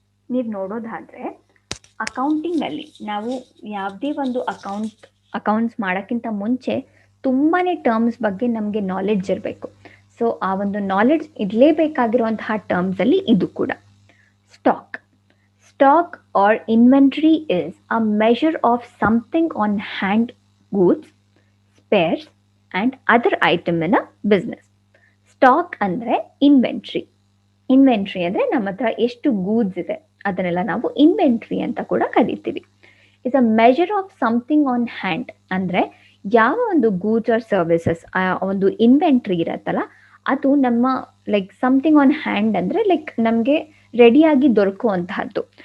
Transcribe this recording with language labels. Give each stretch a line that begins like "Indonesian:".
Kannada: ನೀವು ನೋಡೋದಾದರೆ ಅಕೌಂಟಿಂಗಲ್ಲಿ ನಾವು ಯಾವುದೇ ಒಂದು ಅಕೌಂಟ್ಸ್ ಮಾಡೋಕ್ಕಿಂತ ಮುಂಚೆ ತುಂಬಾ ಟರ್ಮ್ಸ್ ಬಗ್ಗೆ ನಮಗೆ ನಾಲೆಡ್ಜ್ ಇರಬೇಕು. ಸೊ ಆ ಒಂದು ನಾಲೆಡ್ಜ್ ಇರಲೇಬೇಕಾಗಿರುವಂತಹ ಟರ್ಮ್ಸಲ್ಲಿ ಇದು ಕೂಡ.
English: Stock. Stock or inventory is a measure of something on hand, goods, spares and other item in a business.
Kannada: Stock ಅಂದರೆ ಇನ್ವೆಂಟ್ರಿ ಅಂದರೆ ನಮ್ಮ ಹತ್ರ ಎಷ್ಟು ಗೂಡ್ಸ್ ಇದೆ ಅದನ್ನೆಲ್ಲ ನಾವು ಇನ್ವೆಂಟ್ರಿ ಅಂತ ಕೂಡ ಕರಿತೀವಿ.
English: is a measure of something on hand
Kannada: ಅಂದರೆ ಯಾವ ಒಂದು ಗೂಡ್ಸ್ ಆರ್ ಸರ್ವಿಸಸ್ ಆ ಒಂದು ಇನ್ವೆಂಟ್ರಿ ಇರತ್ತಲ್ಲ ಅದು ನಮ್ಮ ಲೈಕ್ ಸಮಥಿಂಗ್ ಆನ್ ಹ್ಯಾಂಡ್ ಅಂದರೆ ಲೈಕ್ ನಮಗೆ ರೆಡಿಯಾಗಿ ದೊರಕುವಂತಹದ್ದು.